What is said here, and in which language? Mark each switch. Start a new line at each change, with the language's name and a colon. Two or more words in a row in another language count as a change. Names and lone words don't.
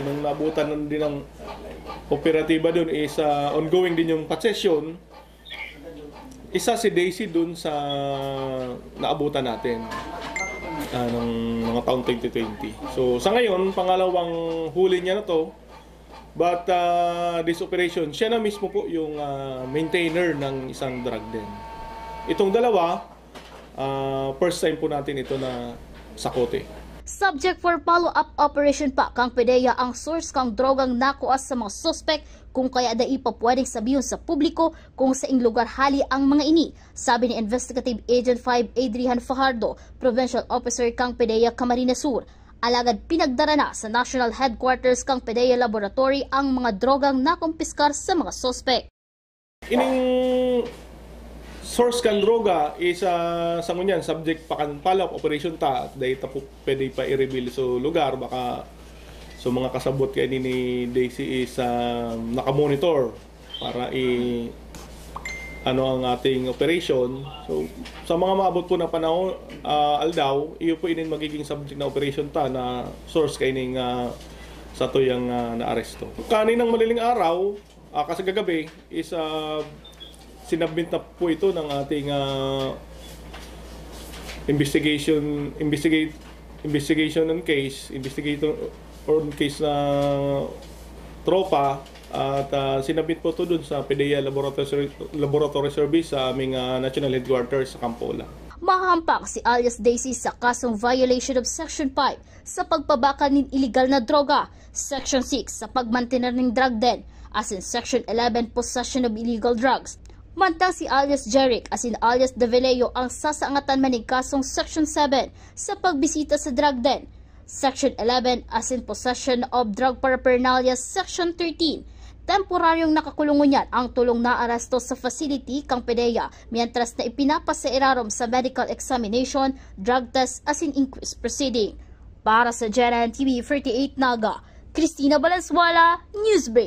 Filipino: Nung nabutan din ng operatiba doon is ongoing din yung possession. Isa si Daisy doon sa naabutan natin ng mga taong 2020. So sa ngayon, pangalawang huli niya na to.
English: But this operation,
Filipino: siya na mismo po yung maintainer ng isang drug den. Itong dalawa,
English: first time
Filipino: po natin ito na sakote.
Bikol: Subject for
English: follow-up operation
Bikol: pa kang PIDEA ang source kang drogang nakuha sa mga suspect kung kaya dai pa pwedeng sabihin sa publiko kung sa ing lugar hali ang mga ini, sabi ni Investigative Agent 5 Adrian Fajardo, Provincial Officer kang PIDEA Camarines Sur. Alagad pinagdara na sa National Headquarters kang PIDEA Laboratory ang mga drogang nakumpiskar sa mga suspect. Ining source kang droga is sa ngunyan subject pa kan
English: follow-up operation
Bikol: ta dahil ta po pwede pa i-reveal sa lugar baka So mga kasabot kay ni Daisy is nakamonitor para ano ang ating operation. So sa mga maabot po na panahon aldaw, iyo po inin magiging subject na operation ta na source kay ning sa tuyang naaresto.
Filipino: Kaninang madaling araw, kasi gagabi is sinabmit na po ito ng ating
English: investigation on case
Filipino: na tropa at sinabit po ito dun sa PDEA Laboratory Service sa aming national headquarters sa Campola.
Bikol: Mahampak si alias Daisy sa kasong
English: violation of Section 5
Bikol: sa pagpabaka ng illegal na droga, Section 6 sa pagmantener ng
English: drug den,
Bikol: as in Section 11
English: possession of illegal drugs.
Bikol: Mantang si alias Jeric as in alias De Veleo ang sasaangatan man ng kasong Section 7 sa pagbisita sa
English: drug den,
Bikol: Section 11 as in
English: possession of drug paraphernalia,
Bikol: Section 13. Temporaryong nakakulungan niyan ang tulong na aresto sa facility kang PDEA mientras na ipinapasa irarom sa
English: medical examination, drug test
Bikol: as in
English: inquest proceeding.
Filipino: Para sa JNN TV 48 Naga, Cristina Valenzuela, Newsbreak.